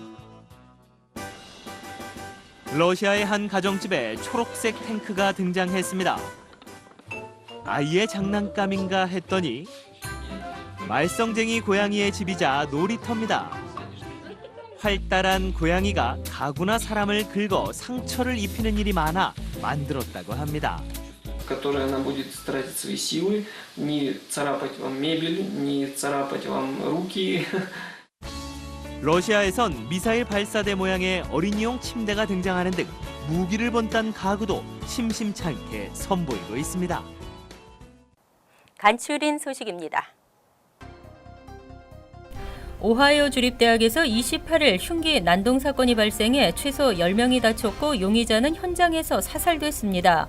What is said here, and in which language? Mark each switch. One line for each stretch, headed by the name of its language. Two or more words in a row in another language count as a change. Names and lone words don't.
Korean: 러시아의 한 가정집에 초록색 탱크가 등장했습니다. 아이의 장난감인가 했더니 말썽쟁이 고양이의 집이자 놀이터입니다. 활달한 고양이가 가구나 사람을 긁어 상처를 입히는 일이 많아 만들었다고 합니다.
Russian: которой она будет тратить свои силы, не царапать вам мебель, не царапать вам руки.
Korean: 러시아에선 미사일 발사대 모양의 어린이용 침대가 등장하는 등 무기를 본딴 가구도 심심찮게 선보이고 있습니다. 간추린 소식입니다. 오하이오 주립대학에서 28일 흉기 난동 사건이 발생해 최소 10명이 다쳤고 용의자는 현장에서 사살됐습니다.